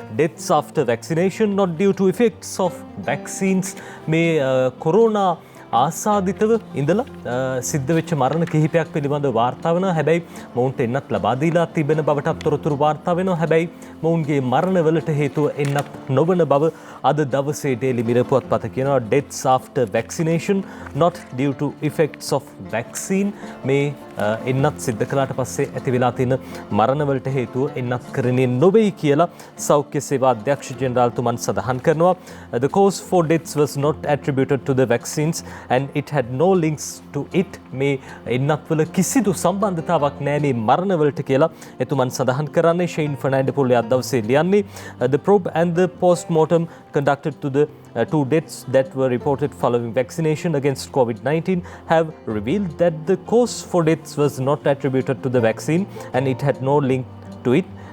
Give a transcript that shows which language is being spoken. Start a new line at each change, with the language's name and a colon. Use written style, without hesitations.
English: deaths after vaccination not due to effects of vaccines.
Sinhala: මේ corona ආසාදිතව ඉඳලා සිද්ධ වෙච්ච මරණ කිහිපයක් පිළිබඳව වාර්තා වෙනවා. හැබැයි මොවුන්ට එන්නත් ලබා දීලා තිබෙන බවටත් තොරතුරු වාර්තා වෙනවා. හැබැයි මොවුන්ගේ මරණවලට හේතුව එන්නත් නොවන බව අද දවසේ Daily Mirror පුවත්පත කියනවා.
English: deaths after vaccination not due to effects of vaccine.
Sinhala: මේ එන්නත් සිද්ධ කළාට පස්සේ ඇති වෙලා තියෙන මරණවලට හේතුව එන්නත් කරන්නේ නොවේයි කියලා සෞඛ්‍ය සේවා අධ්‍යක්ෂ ජෙනරාල්තුමන් සඳහන් කරනවා.
English: The cause for deaths was not attributed to the vaccines and it had no links to it.
Sinhala: මේ එන්නත් වල කිසිදු සම්බන්ධතාවක් නැහැ මේ මරණවලට කියලා එතුමන් සඳහන් කරන්නේ.
English: ෂෙයින් ෆර්නෑන්ඩෝ පොල්ලේ
Sinhala: අද දවසේ ලියන්නේ
English: the probe and the post-mortem conducted to the two deaths that were reported following vaccination against COVID-19 have revealed that the cause for deaths was not attributed to the vaccine and it had no link to it.